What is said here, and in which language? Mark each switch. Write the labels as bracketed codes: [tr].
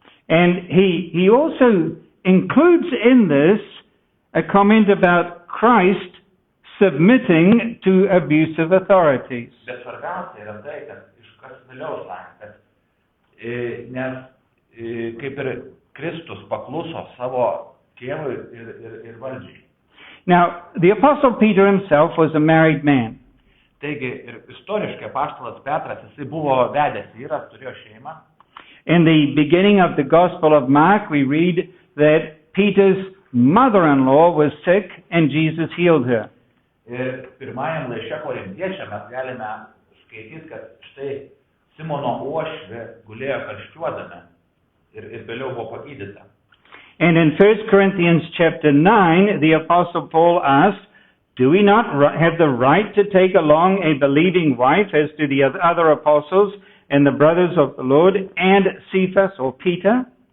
[en] And he also includes in this a comment about Christ submitting to abusive authorities. [lt] Bet svarbiausia yra tai, kad kas vėliau sakė, kad nes kaip ir Kristus pakluso savo tėvui ir valdžiai. [en] Now, the Apostle Peter himself was a married man. [lt] Taigi ir istoriškai apaštalas Petras, jisai buvo vedęs vyras, turėjo šeimą. [en] In the beginning of the Gospel of Mark, we read that Peter's mother-in-law was sick and Jesus healed her. [lt] Ir pirmajam laiške korintiečiam mes galime skaityti, kad štai Simono uošvė gulėjo karščiuodama ir vėliau buvo pagydyta. [en] And in 1 Corinthians chapter 9, the Apostle Paul asked, do we not have the right to take along a believing wife as do the other apostles and the brothers of the Lord and Cephas or Peter?